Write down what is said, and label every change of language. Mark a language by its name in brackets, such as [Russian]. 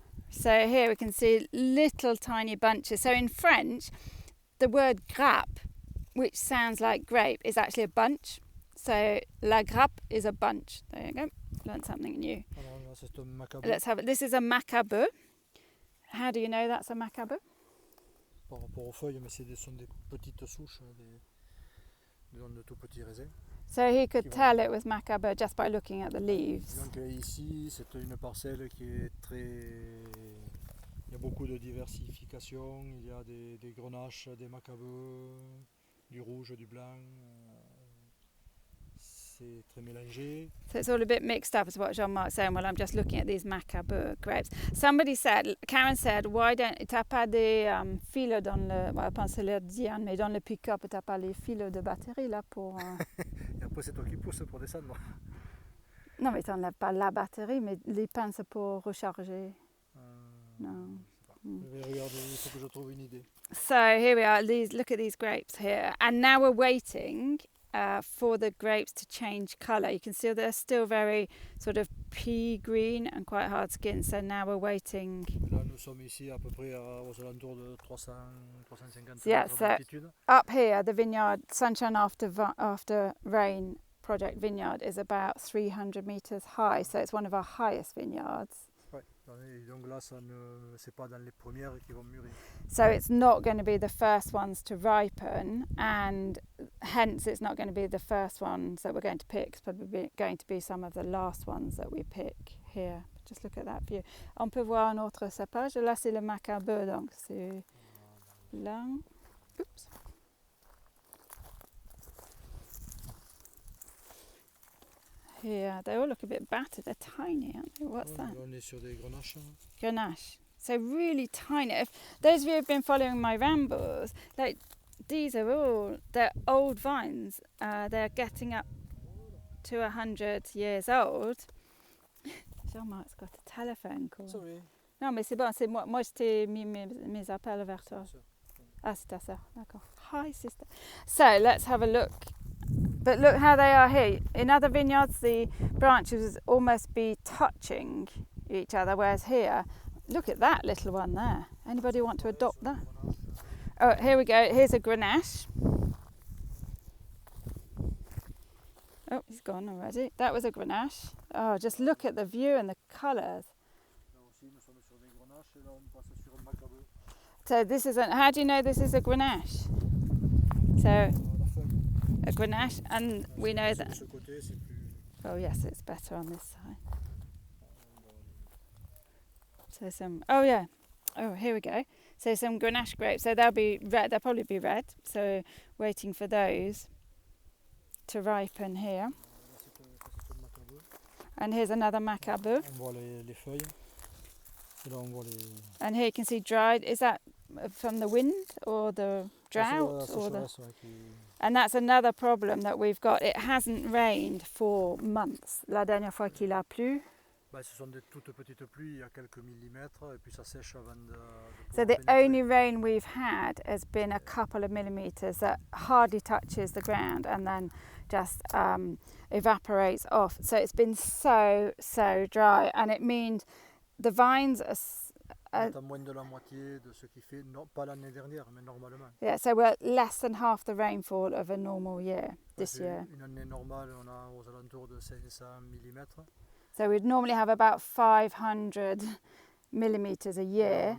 [English] So here we can see little tiny bunches. So in French, the word grappe, which sounds like grape, is actually a bunch. So la grappe is a bunch. There you go. Learned something new. Let's have it. This is a macabre. How do you know that's a macabre? [French] Par rapport aux feuilles, mais ce sont des petites souches, de tout petits raisins. [English] So he could tell it was macabre just by looking at the leaves. [French] Donc ici, c'est une parcelle qui est très... Il y a beaucoup de diversification, il y a des grenaches, des macabeux, du rouge, du blanc. C'est très mélangé. [English] So it's all a bit mixed up, is what Jean-Marc's saying. Well, I'm just looking at these macabre grapes. Somebody said, Karen said, why don't [French] t'as pas des fils dans le, well, je pense le Diane, mais dans le pick-up, t'as pas les fils de batterie là pour. Et après c'est toi qui pousses pour descendre. Non, mais t'enlèves pas la batterie, mais les pinces pour recharger. [English] No. [French] Je vais regarder, il faut que je trouve une idée. [English] So here we are. Look at these grapes here, and now we're waiting. For the grapes to change colour. You can see they're still very sort of pea green and quite hard skinned, so now we're waiting. [French] Là, nous sommes ici à peu près aux alentours de 350 mètres d'altitude. [English] Up here, the vineyard, Sunshine After Rain project vineyard is about 300 metres high, so it's one of our highest vineyards. [French] Et donc là, c'est pas dans les premières qui vont mûrir. [English] So it's not going to be the first ones to ripen, and hence it's not going to be the first ones that we're going to pick. It's probably going to be some of the last ones that we pick here. Just look at that view. [French] On peut voir un autre cépage. Là, c'est le macabre, donc c'est là. [English] Oops. Yeah, they all look a bit battered. They're tiny, aren't they? What's that? [French] On est sur des grenaches. [English] Grenache. So really tiny. If those of you who've been following my rambles, like these are they're old vines. They're getting up to 100 years old. Jean-Marc's got a telephone call. Sorry. [French] Non, mais c'est bon. C'est moi je t'ai mis mes appels vers toi. Ah, c'est ta sœur. D'accord. [English] Hi, sister. So let's have a look. But look how they are here. In other vineyards, the branches almost be touching each other, whereas here, look at that little one there. Anybody want to adopt that? Oh, here we go. Here's a Grenache. Oh, he's gone already. That was a Grenache. Oh, just look at the view and the colours. [French] Là aussi, nous sommes sur des grenaches et là, on passe sur un macabeu. [English] So this is how do you know this is a Grenache? So [French] La feuille. [English] a Grenache, and we know [French] De [English] that. [French] ce côté, c'est plus. [English] Oh yes, it's better on this side. So some. Oh yeah. Oh, here we go. So some Grenache grapes. So they'll be red. They'll probably be red. So waiting for those to ripen here. [French] Là, c'est un macabeu. [English] And here's another Macabeu. [French] On voit les feuilles. Et là, on voit les. [English] And here you can see dried. Is that from the wind or the drought? [French] La [English] Or the... [French] sécheresse, ouais, [English] And that's another problem that we've got. It hasn't rained for months. [French] La dernière fois qu'il a plu. Bah, ce sont des toutes petites pluies, il y a quelques millimètres, et puis ça sèche avant de [English] So the only rain we've had has been a couple of millimetres that hardly touches the ground and then just evaporates off. So it's been so dry, and it means the vines are [French] moins de la moitié de ce qu'il fait, non, pas l'année dernière, mais normalement. [English] yeah, so we're less than half the rainfall of a normal year this year. [French] Une année normale, on a aux alentours de 500 millimètres. [English] So we'd normally have about 500 millimetres a year.